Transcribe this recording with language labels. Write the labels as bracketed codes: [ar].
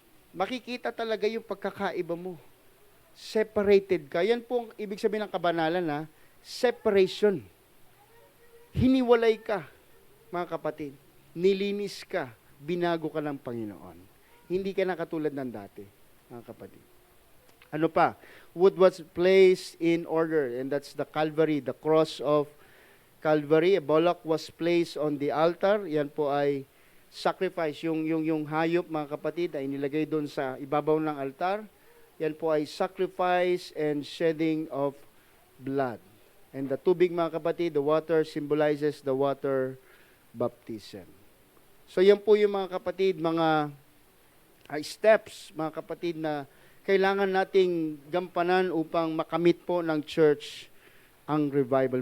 [tl] Makikita talaga yung pagkakaiba mo. Separated ka. Yan po ang ibig sabihin ng kabanalan, separation. Hiniwalay ka, mga kapatid. Nilinis ka, binago ka ng Panginoon. Hindi ka na katulad ng dati, mga kapatid. Ano pa? [en] Wood was placed in order, and that's the Calvary, the cross of Calvary. A bullock was placed on the altar. [tl] Yan po ay sacrifice. Yung hayop, mga kapatid, ay nilagay doon sa ibabaw ng altar. Yan po ay [en] sacrifice and shedding of blood. And the [tl] tubig, mga kapatid, [en] the water symbolizes the water baptism. [tl] So yan po yung mga kapatid, mga steps, mga kapatid, na kailangan nating gampanan upang makamit po ng church ang revival.